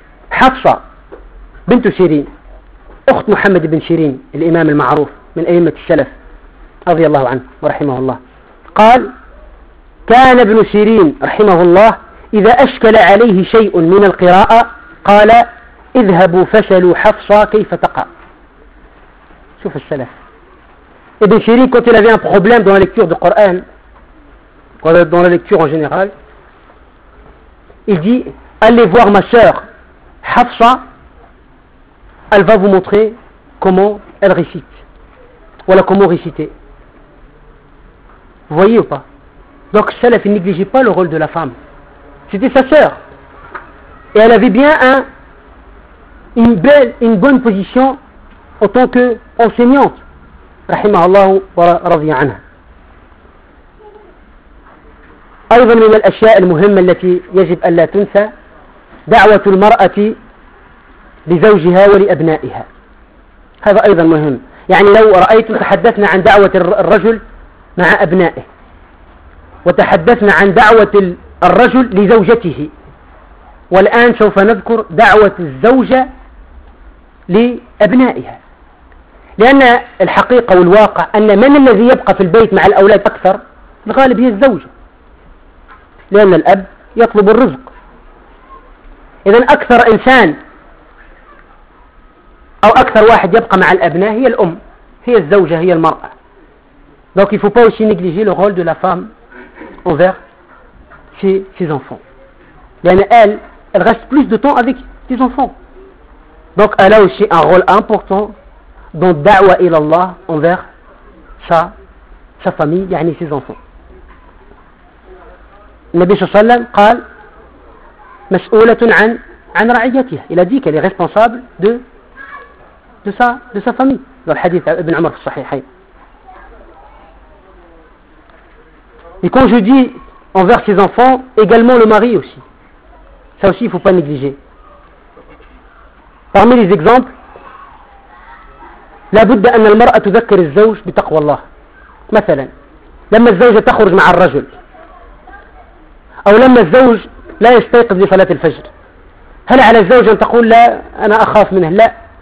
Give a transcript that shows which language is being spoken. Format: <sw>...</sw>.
<ar>حفصة بنت شيرين أخت محمد بن شيرين الإمام المعروف من أئمة السلف رضي الله عنه ورحمه الله قال كان ابن سيرين رحمه الله إذا أشكل عليه شيء من القراءة قال اذهبوا فسلوا حفصة كيف تقع. شوف السلف</ar> <fr>ابن سيرين quand il avait un problème dans la lecture du Coran dans la lecture en général il dit allez voir ma sœur حفصة elle va vous montrer comment elle récite voilà comment réciter. Vous voyez ou pas? Donc Salaf ne négligeait pas le rôle de la femme. C'était sa sœur. Et elle avait bien une bonne position en tant qu'enseignante.</fr> <ar>Rahimahallah wa radhiya anha. أيضا من الأشياء المهمة التي يجب ألا تنسى دعوة المرأة لزوجها ولأبنائها. هذا أيضا مهم. يعني لو رأيتم تحدثنا عن دعوة الرجل مع أبنائه وتحدثنا عن دعوة الرجل لزوجته والآن سوف نذكر دعوة الزوجة لأبنائها. لأن الحقيقة والواقع أن من الذي يبقى في البيت مع الأولاد أكثر الغالب هي الزوجة لأن الأب يطلب الرزق. إذن أكثر إنسان أو أكثر واحد يبقى مع الأبناء هي الأم هي الزوجة هي المرأة.</ar> <fr>Donc il ne faut pas aussi négliger le rôle de la femme envers ses enfants. Elle reste plus de temps avec ses enfants. Donc elle a aussi un rôle important dans da'wa ila Allah envers sa famille, yani ses enfants.</fr> <ar>Nabi sallallahu alayhi wa sallam قال مسؤولة عن رعيتها.</ar> <fr>Il a dit qu'elle est responsable de sa famille. Dans le hadith d'Ibn Umar al-Sahihayn. Et quand je dis envers ses enfants, également le mari aussi. Ça aussi, il ne faut pas négliger. Parmi les exemples,</fr> <ar>لابد أن المرأة تذكر الزوج بتقوى الله. مثلا, لما الزوجة تخرج مع الرجل, أو لما الزوج لا يستيقظ لصلاة الفجر, هل على الزوجة أن تقول لا, أنا أخاف منه؟ لا.</ar>